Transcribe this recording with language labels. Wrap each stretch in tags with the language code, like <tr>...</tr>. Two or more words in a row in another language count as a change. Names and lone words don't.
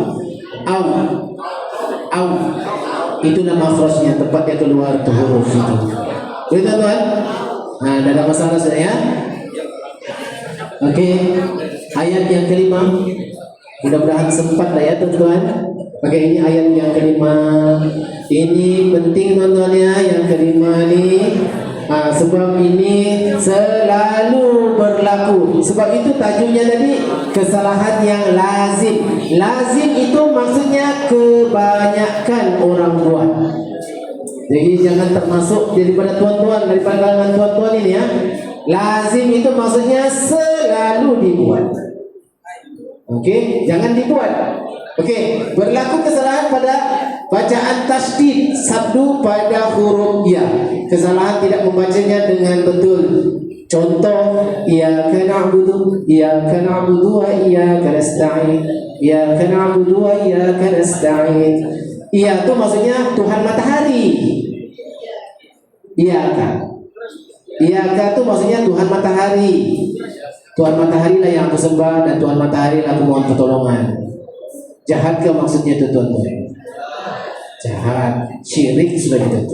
<ms>Itulah makhrajnya, tempat dia keluar tuh huruf itu. Boleh tuan-tuan? Nah, tidak ada masalah sudah ya. Oke, ayat yang kelima. Mudah-mudahan sempat lah ya teman-teman. Oke, ini ayat yang kelima. Ini penting teman-teman ya, yang kelima ini. Sebab ini selalu berlaku. Sebab itu tajuknya tadi kesalahan yang lazim. Lazim itu maksudnya kebanyakan orang buat. Jadi jangan termasuk daripada tuan-tuan, daripada kalangan tuan-tuan ini ya. Lazim itu maksudnya selalu dibuat. Oke, jangan dibuat. Oke, berlaku kesalahan pada bacaan tasydid sabdu pada huruf ya. Kesalahan tidak membacanya dengan betul. Contoh,</ms> <ar>إِيَّاكَ نَعْبُدُ وَإِيَّاكَ نَسْتَعِينُ. إِيَّاكَ نَعْبُدُ وَإِيَّاكَ نَسْتَعِينُ.</ar> <ms>Iya itu maksudnya Tuhan matahari. Iyyaka itu maksudnya Tuhan matahari. Tuhan matahari lah yang aku sembah dan Tuhan matahari lah aku mohon pertolongan. Jahat ke maksudnya itu tuan-tuan? Jahat, syirik sudah kita itu.</ms>